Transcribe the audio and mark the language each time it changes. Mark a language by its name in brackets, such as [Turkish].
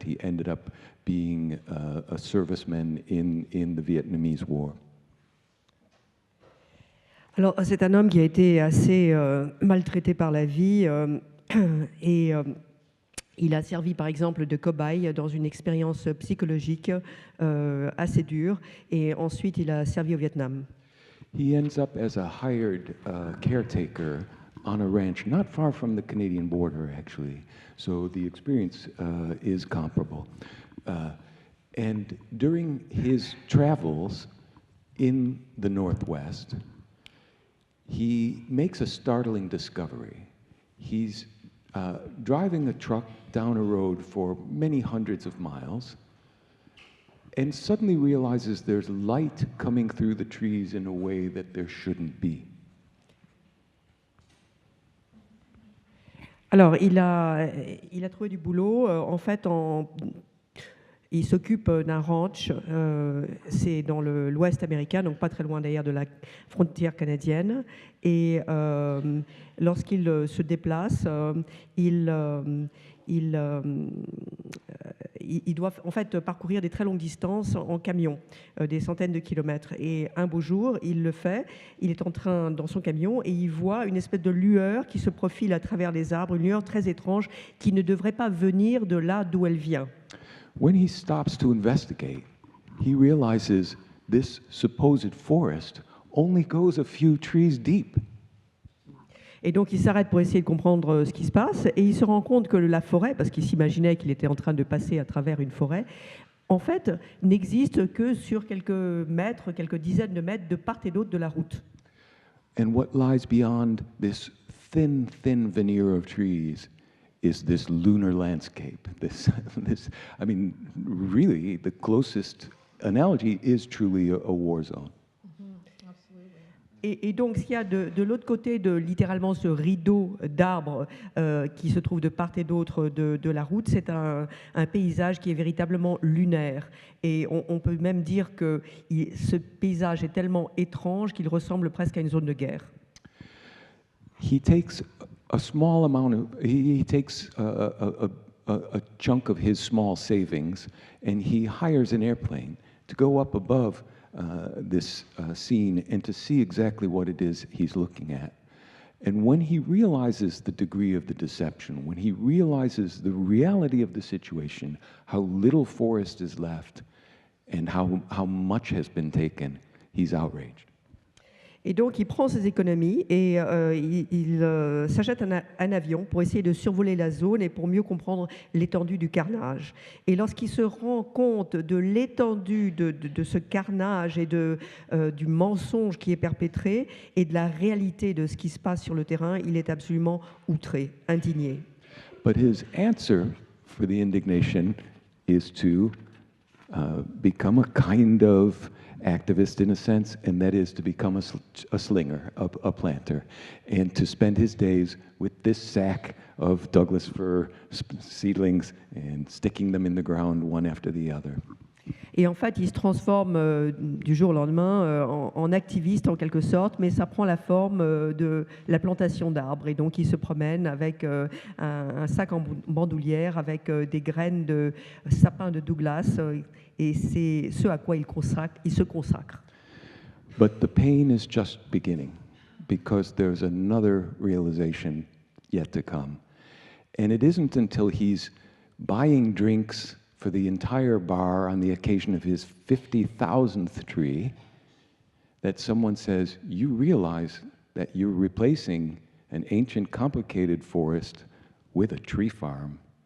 [English] He ended up being a serviceman in the Vietnamese War. [French] Alors, c'est un homme qui a été assez maltraité par la vie et il a servi, par exemple, de cobaye dans une expérience psychologique assez dure. Et ensuite, il a servi au Vietnam. [English] He ends up as a hired caretaker on a ranch not far from the Canadian border, actually. So the experience is comparable. And during his travels in the Northwest, he makes a startling discovery. He's driving a truck down a road for many hundreds of miles and suddenly realizes there's light coming through the trees in a way that there shouldn't be. [French] Alors, il a trouvé du boulot. En fait, il s'occupe d'un ranch. C'est dans l'Ouest américain, donc pas très loin d'ailleurs de la frontière canadienne. Et lorsqu'il se déplace, il doit en fait parcourir des très longues distances en camion, des centaines de kilomètres. Et un beau jour, il le fait. Il est dans son camion et il voit une espèce de lueur qui se profile à travers les arbres, une lueur très étrange qui ne devrait pas venir de là d'où elle vient. [English] When he stops to investigate, he realizes this supposed forest only goes a few trees deep. [French] Et donc il s'arrête pour essayer de comprendre ce qui se passe et il se rend compte que la forêt, parce qu'il s'imaginait qu'il était en train de passer à travers une forêt, en fait n'existe que sur quelques mètres, quelques dizaines de mètres de part et d'autre de la route. [English] And what lies beyond this thin veneer of trees is this lunar landscape. I mean, really, the closest analogy is truly a war zone. [French] Et donc, ce qu'il y a de l'autre côté de littéralement ce rideau d'arbres qui se trouve de part et d'autre de la route, c'est un paysage qui est véritablement lunaire. Et on peut même dire que ce paysage est tellement étrange qu'il ressemble presque à une zone de guerre. [English] He takes a small amount of, he takes a chunk of his small savings and he hires an airplane to go up above this scene and to see exactly what it is he's looking at. And when he realizes the degree of the deception, when he realizes the reality of the situation, how little forest is left and how much has been taken, he's outraged. [French] Et donc, il prend ses économies et il s'achète un avion pour essayer de survoler la zone et pour mieux comprendre l'étendue du carnage. Et lorsqu'il se rend compte de l'étendue de ce carnage et du mensonge qui est perpétré et de la réalité de ce qui se passe sur le terrain, il est absolument outré, indigné. [English] But his answer for the indignation is to become a kind of activist in a sense, and that is to become a slinger, a planter, and to spend his days with this sack of Douglas fir seedlings and sticking them in the ground one after the other. [French] Et en fait, il se transforme du jour au lendemain en activiste en quelque sorte, mais ça prend la forme de la plantation d'arbres. Et donc, il se promène avec un sac en bandoulière, avec des graines de sapin de Douglas, et c'est ce à quoi il se consacre. [English] But the pain is just beginning, because there's another realization yet to come. And it isn't until he's buying drinks for the entire bar on the occasion of his 50,000th tree that someone says, you realize that you're replacing an ancient, complicated forest with a tree farm.